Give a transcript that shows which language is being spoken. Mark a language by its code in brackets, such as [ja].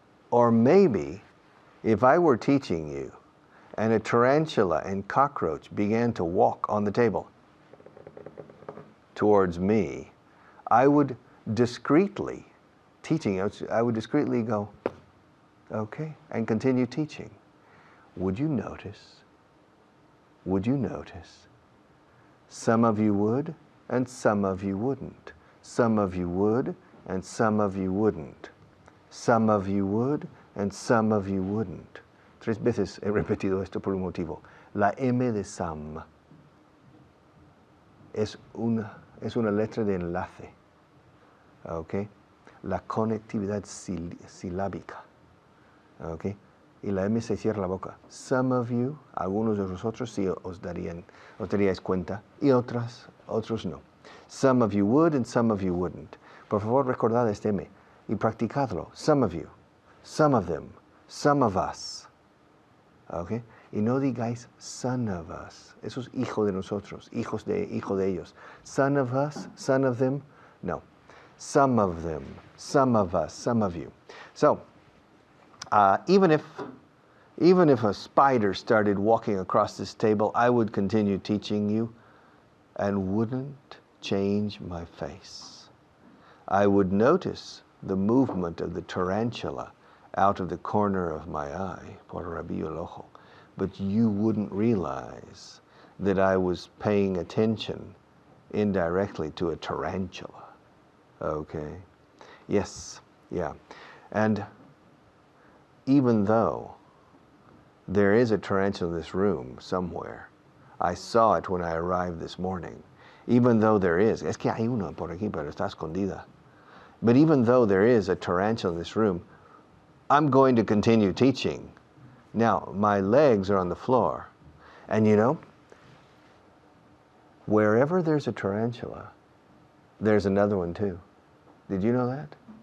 [en] Or maybe if I were teaching you and a tarantula and cockroach began to walk on the table towards me, I would discreetly, I would discreetly go, okay, and continue teaching. Would you notice? Would you notice? Some of you would, and some of you wouldn't. Some of you would, and some of you wouldn't. Some of you would, and some of you wouldn't. [es] 3 veces he repetido esto por un motivo. La M de Sam es una letra de enlace. Okay? La conectividad silábica. Okay? Y la M se cierra la boca. [en] Some of you, [es] algunos de vosotros sí os daríais cuenta, y otros no. [en] Some of you would and some of you wouldn't. [es] Por favor, recordad este M y practicadlo. [en] Some of you, some of them, some of us. [es] Okay? Y no digáis [en] son of us. [es] Eso es hijo de nosotros, hijo de ellos. [en] Son of us, son of them, no. Some of them, some of us, some of you. So, even if a spider started walking across this table, I would continue teaching you and wouldn't change my face. I would notice the movement of the tarantula out of the corner of my eye, [es] por rabillo el ojo, [en] but you wouldn't realize that I was paying attention indirectly to a tarantula. Okay? Yes, yeah. And even though there is a tarantula in this room somewhere, I saw it when I arrived this morning. Even though there is, [es] es que hay uno por aquí, pero está escondida. [en] But even though there is a tarantula in this room, I'm going to continue teaching. Now, my legs are on the floor. And you know, wherever there's a tarantula, there's another one too. Did you know that?